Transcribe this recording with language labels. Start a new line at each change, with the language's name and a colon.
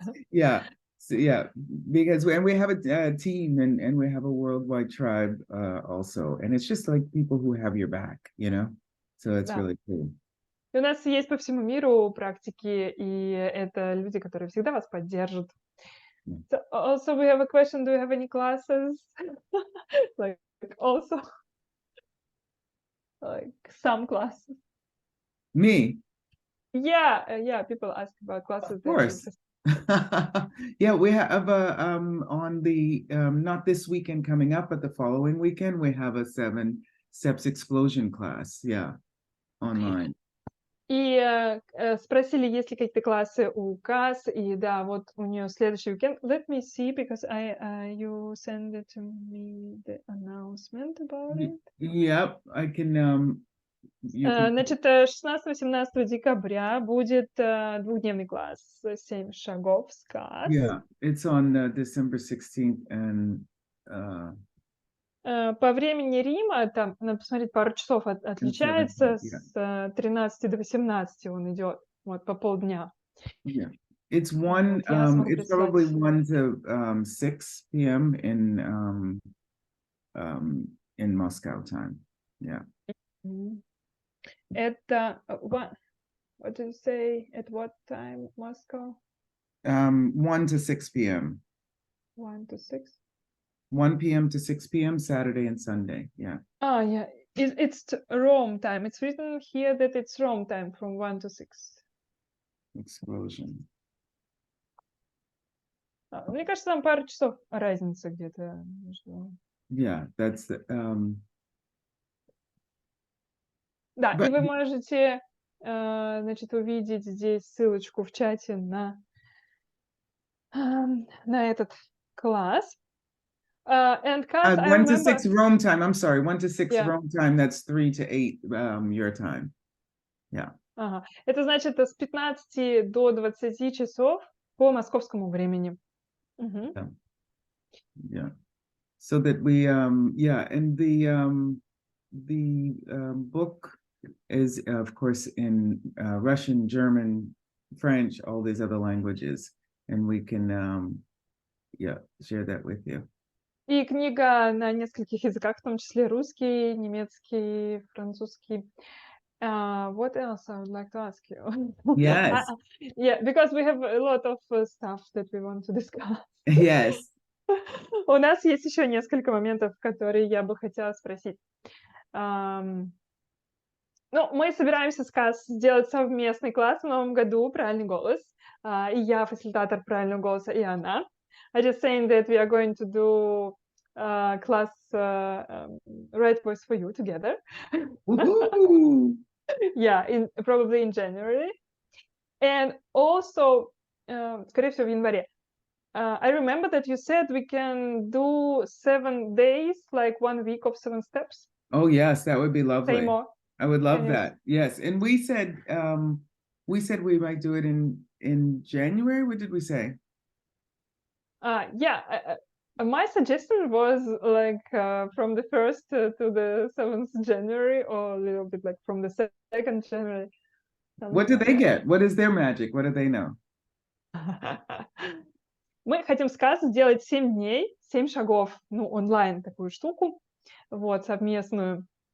English: Yeah, so, yeah, because we have a team and we have a worldwide tribe also, and it's just like people who have your back, you know, so it's really cool.
Russian: И у нас есть по всему миру практики, и это люди, которые всегда вас поддержат.
English: So also we have a question, do you have any classes? Like also like some classes. Me? Yeah, people ask about classes. Of course. Yeah, we have on the not this weekend coming up, but the following weekend we have a 7 steps explosion class, yeah, online.
Russian: И спросили, есть ли какие-то классы у Касс, и да, вот у нее следующий уикенд.
English: Let me see, because you send it to me the announcement about it. Yep, I can.
Russian: Значит, 16-18 декабря будет двухдневный класс 7 шагов с Касс.
English: Yeah, it's on December 16th and.
Russian: По времени Рима, там, надо посмотреть, пару часов отличается, с 13 до 18 он идет, вот, по полдня.
English: Yeah, it's one,
Russian: Вот,
English: it's probably 1 to 6 p.m. In Moscow time, yeah.
Russian: Это,
English: what do you say, at what time, Moscow? 1 to 6 p.m. 1 to 6? 1 p.m. to 6 p.m. Saturday and Sunday, yeah. Oh, yeah, it's Rome time. It's written here that it's Rome time from 1 to 6. Explosion.
Russian: Мне кажется, там пару часов разница где-то между...
English: Yeah, that's the...
Russian: Да, и вы можете, значит, увидеть здесь ссылочку в чате на этот класс.
English: And Касс, 1 to 6 Rome time, I'm sorry, 1 to 6 Rome time, that's 3 to 8 your time. Yeah. Ага.
Russian: Это значит с 15 до 20 часов по московскому времени.
English: Yeah. So that we, yeah, and the book is, of course, in Russian, German, French, all these other languages, and we can, yeah, share that with you.
Russian: И книга на нескольких языках, в том числе русский, немецкий, французский.
English: What else I would like to ask you? Yes. Yeah, because we have a lot of stuff that we want to discuss. Yes.
Russian: У нас есть еще несколько моментов, которые я бы хотела спросить. Ну, мы собираемся с Касс сделать совместный класс в новом году «Правильный голос». И я фасилитатор правильного голоса, и она.
English: I just saying that we are going to do class Right Voice for You together. Woohoo! Yeah, probably in January. And also,
Russian: скорее всего, в январе.
English: I remember that you said we can do 7 days, like 1 week of 7 steps. Oh yes, that would be lovely. Say more. I would love Can you- that. Yes, and we said we might do it in January. What did we say? Yeah, my suggestion was like from the 1st to the 7th January, or a little bit like from the 2nd January. What do they get? What is their magic? What do they know?
Russian: Мы хотим с Касс сделать 7 дней, 7 шагов, ну, онлайн такую штуку, вот, совместную.